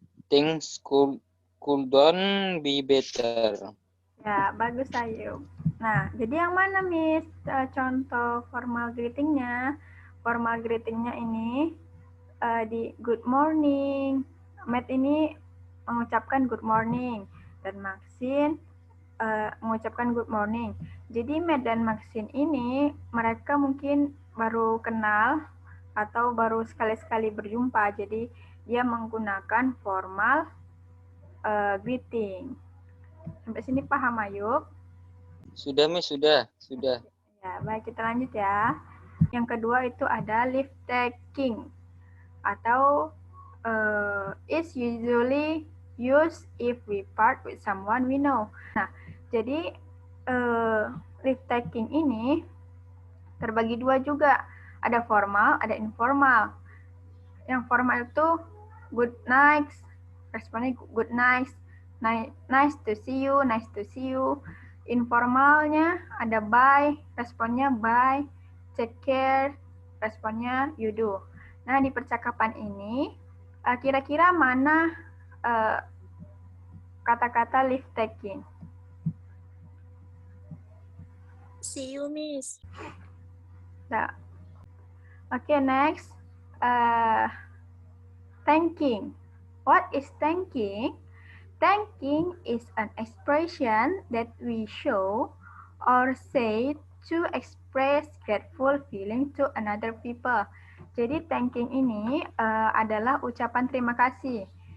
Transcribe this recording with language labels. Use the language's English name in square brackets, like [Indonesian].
[English] Things could don't be better. [Indonesian] Ya, bagus Ayu. Nah, jadi yang mana Miss contoh formal greetingnya? Formal greetingnya ini di good morning. Matt ini mengucapkan good morning dan Maxine mengucapkan good morning. Jadi Matt dan Maxine ini mereka mungkin baru kenal atau baru sekali-sekali berjumpa. Jadi dia menggunakan formal greeting. Sampai sini paham Ayub? Sudah, Miss, sudah. Ya, baik kita lanjut ya. Yang kedua itu ada leave taking atau is usually used if we part with someone we know. Nah, jadi leave taking ini terbagi dua juga. Ada formal, ada informal. [English] Yang formal itu good night, responnya good night, nice to see you, nice to see you. Informalnya ada bye, responnya bye, take care, responnya you do. [Indonesian] Nah, di percakapan ini, kira-kira mana kata-kata leave taking? [English] See you, Miss. [Indonesian] Nah, oke, next. [English] Thanking. What is thanking? Thanking is an expression that we show or say to express grateful feeling to another people. [Indonesian] Jadi thanking ini adalah ucapan terima kasih.